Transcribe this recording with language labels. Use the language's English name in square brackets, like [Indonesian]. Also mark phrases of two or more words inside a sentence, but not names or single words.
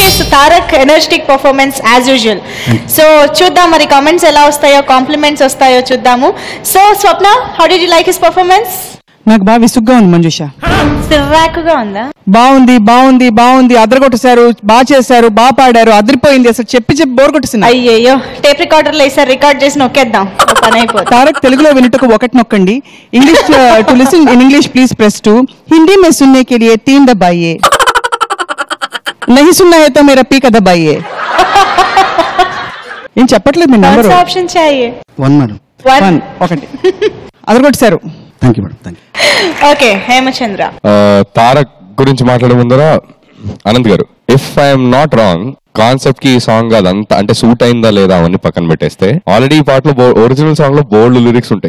[Telugu] తారక్ [English] energetic performance as usual. [Telugu] సో చూద్దాం మరి కామెంట్స్ ఎలా వస్తాయో, కాంప్లిమెంట్స్ వస్తాయో చూద్దాము. సో స్వప్న, [English] How did you like his performance? [Telugu] నాకు బాగా విసుగ్గా ఉంది మంజుష. సిర్రాకుగా ఉందా? బాగుంది బాగుంది బాగుంది, అదరగొట్టేశారు, బాగా చేశారు, బాగా పాడారు, అదిరిపోయింది. అసలు చెప్పి బోర్ కొట్టేసింది. అయ్యయ్యో, టేప్ రికార్డర్లో వేసారు, రికార్డ్ చేసి నొక్కేద్దాం, పని అయిపోతుంది. తారక్ తెలుగులో వినుటకు ఒకటి నొక్కండి. [English] English to listen in English please press 2. [Hindi] హిందీ में सुनने के लिए 3 दबाइए. नहीं सुनना है तो मेरा पी का दबाइए. [Telugu] ఏం చెప్పట్లేదు మీ నంబర్. ఆప్షన్ చాయే. 1 మేడం. 1 ఒకటి అదరగొట్టేశారు. [English] Thank you madam. Thank you. [Telugu] ఓకే, హేమచంద్ర. తారక్ గురించి మాట్లాడే ముందర అనంత్ గారు, [English] if I'm not wrong, [Telugu] కాన్సెప్ట్ కి ఈ సాంగ్ అదంతా అంటే సూట్ అయిందా లేదా అవన్నీ పక్కన పెట్టేస్తే, ఆల్రెడీ ఈ పాటలో [English] original song [Telugu] లో [English] bold lyrics [Telugu] ఉంటాయి.